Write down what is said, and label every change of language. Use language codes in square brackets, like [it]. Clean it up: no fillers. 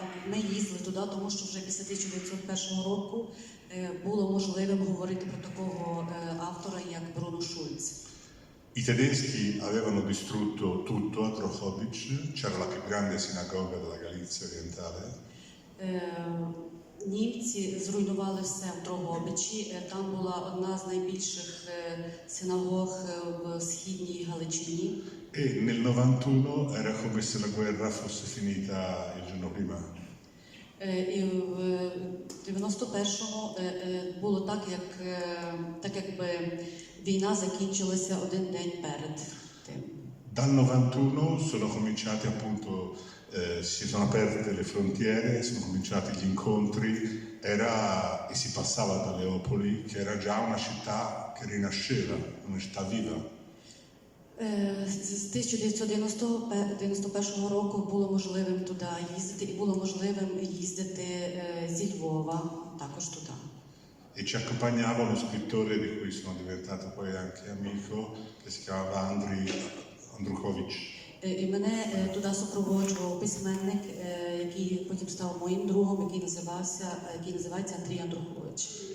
[uk] Ми їздили туди, тому що вже після 1901 року було можливим говорити про такого автора, як Бруно Шульц. [it] I tedeschi avevano distrutto tutto a Drohobych, c'era la più grande sinagoga della Galizia orientale. [uk] Німці зруйнували все в Дрогобичі. Там була одна з найбільших синагог в східній Галичині. [it] E nel 91 era come se la guerra fosse finita il giorno prima. [uk] І в 91-му було так, якби війна закінчилася один день перед тим. [it] Dal 91 sono cominciati appunto, si sono aperte le frontiere, sono cominciati gli incontri, e si passava da Leopoli, che era già una città che rinasceva, una città viva. [uk] З 1991 року було можливим туди їздити, і було можливим їздити зі Львова також туди. [it] E ci accompagnava uno scrittore di cui sono diventato poi anche amico, che si chiamava Andruchovich. [uk] І мене туди супроводжував письменник, який потім став моїм другом, який називається Андрій Андрухович.